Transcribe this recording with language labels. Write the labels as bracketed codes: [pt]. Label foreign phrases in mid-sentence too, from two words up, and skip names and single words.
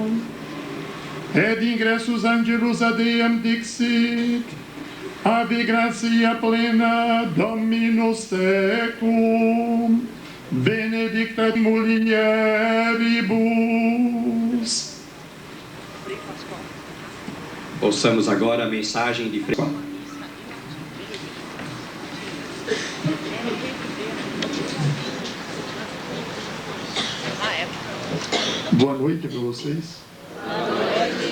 [la] Et ingressus angelus ad eam dixit, Ave gratia plena, Dominus tecum, benedicta mulieribus. [pt] Ouçamos agora a mensagem de Frei. Boa noite para vocês. Boa noite.